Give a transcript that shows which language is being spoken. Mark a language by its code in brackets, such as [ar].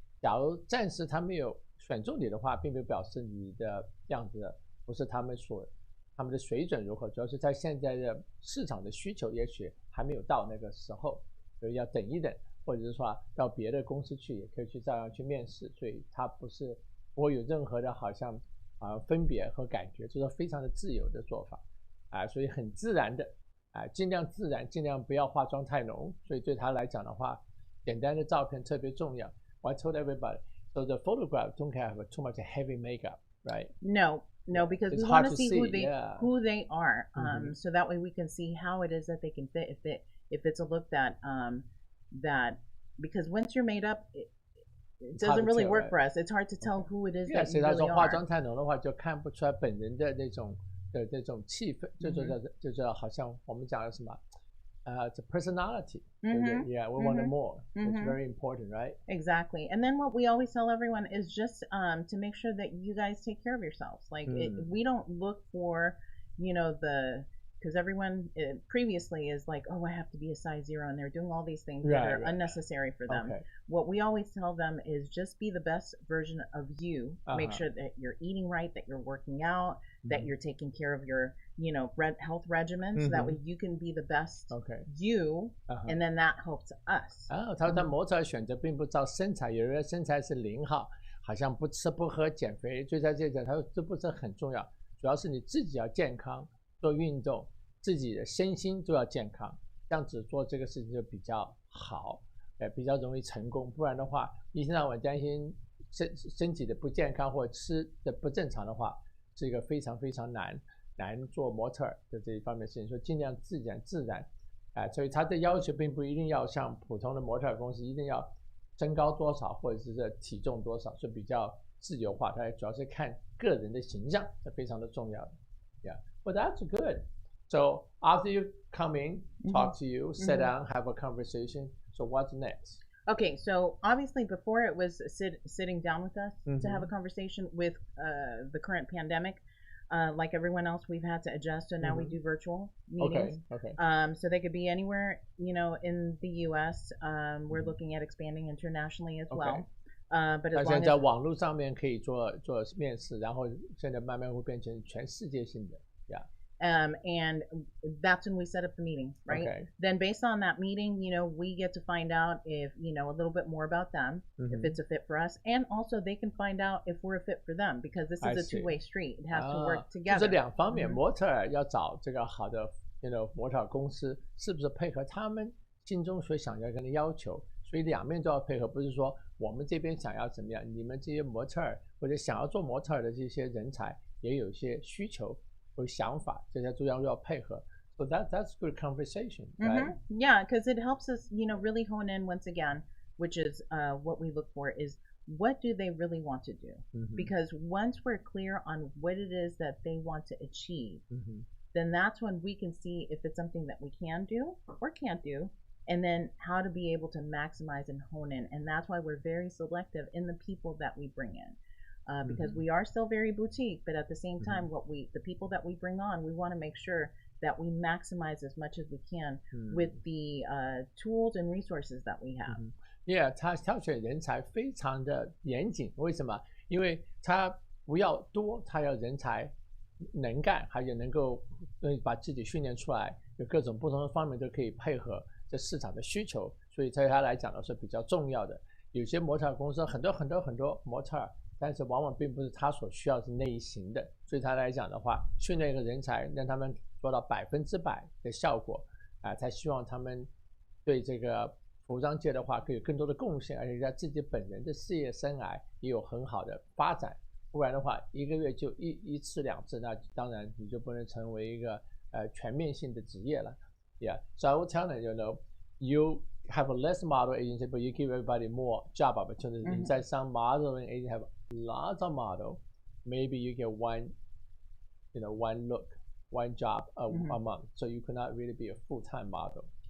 [zh] 假如暂时他没有选中你的话，并不表示你的样子不是他们的水准如何，主要是在现在的市场的需求也许还没有到那个时候，所以要等一等，或者是说到别的公司去也可以去照样去面试，所以它不会有任何的好像分别和感觉，就是非常的自由的做法所以很自然的尽量自然，尽量不要化妆太浓，所以对他来讲的话，简单的照片特别重要。 [en] I told everybody, so the photograph don't have too much heavy makeup, right? No, because it's we want to see who they are, so that way we can see how it is that they can fit. If it's a look that because once you're made up, it doesn't really work for us. It's hard to tell who it is that you really are. [zh] 所以他说化妆太浓的话，就看不出来本人的那种气氛，就是好像我们讲的什么。 [en] It's a personality. Yeah, we want more. It's very important, right? Exactly. And then what we always tell everyone is just to make sure that you guys take care of yourselves. Like we don't look for, the because everyone previously is like, oh, I have to be a size 0, and they're doing all these things that are unnecessary for them. What we always tell them is just be the best version of you. Make sure that you're eating right, that you're working out, that you're taking care of your health regimen, so that way you can be the best you, and then that helps us. [zh] 他说他模特儿选择并不照身材，有人身材是0号，好像不吃不喝减肥，所以在这点他说这不是很重要，主要是你自己要健康，做运动，自己的身心都要健康，这样子做这个事情就比较好，比较容易成功。不然的话，一天到晚担心身体的不健康或吃的不正常的话，是一个非常非常难做模特儿的这一方面的事情。说尽量自然，所以他的要求并不一定要像普通的模特儿公司一定要身高多少或者是体重多少，是比较自由化，它主要是看个人的形象，是非常的重要的。 [en] Yeah, well that's good. So after you come in, talk to you, sit down, have a conversation. So what's next? Okay, so obviously before it was sitting down with us to have a conversation with the current pandemic. Like everyone else, we've had to adjust, so now we do virtual meetings. Okay. So they could be anywhere, in the U.S. We're looking at expanding internationally as well. But as long [zh] 现在在网络上面可以做面试，然后现在慢慢会变成全世界性的。 [en] Yeah. And that's when we set up the meeting, right? Okay. Then based on that meeting, we get to find out if, a little bit more about them, if it's a fit for us, and also they can find out if we're a fit for them, because this is a two-way street. It has to work together. [zh] 就是两方面，模特儿要找这个好的模特儿公司，是不是配合他们心中所想要跟的要求？所以两面都要配合，不是说我们这边想要怎么样，你们这些模特儿或者想要做模特儿的这些人才也有一些需求。有想法，这些都要配合。 [en] So that's good conversation, right? Yeah, because it helps us, really hone in once again, which is what we look for is what do they really want to do? Because once we're clear on what it is that they want to achieve, then that's when we can see if it's something that we can do or can't do, and then how to be able to maximize and hone in. And that's why we're very selective in the people that we bring in. Because we are still very boutique, but at the same time, the people that we bring on, we want to make sure that we maximize as much as we can with the tools and resources that we have. [zh] Yeah, 他挑选人才非常的严谨，为什么？因为他不要多，他要人才能干，还有能够把自己训练出来，有各种不同的方面都可以配合这市场的需求，所以对他来讲呢是比较重要的。有些模特儿公司很多模特儿。但是往往并不是他所需要是那一型的，所以他来讲的话，训练一个人才，让他们做到100%的效果，才希望他们对这个服装界的话，可以有更多的贡献，而且在自己本人的事业生涯也有很好的发展。不然的话，一个月就一次两次，那当然你就不能成为一个全面性的职业了。 [en] Yeah, so I will tell them, you have a less model agency, but you give everybody more job opportunities. Inside some modeling agency have lots of model. Maybe you get one look, one job a month. So you could not really be a full-time model.